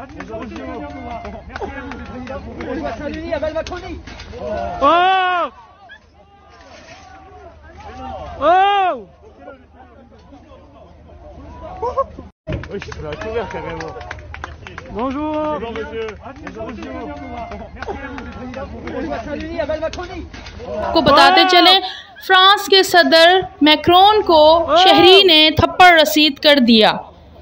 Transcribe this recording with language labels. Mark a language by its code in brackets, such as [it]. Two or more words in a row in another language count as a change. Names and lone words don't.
[fr] Oh. Oh. Oui, je suis couvert carrément. Bonjour. Bonjour monsieur. [ur] کو بتاتے چلیں، فرانس کے صدر میکرون کو شہری نے تھپڑ رسید کر دیا.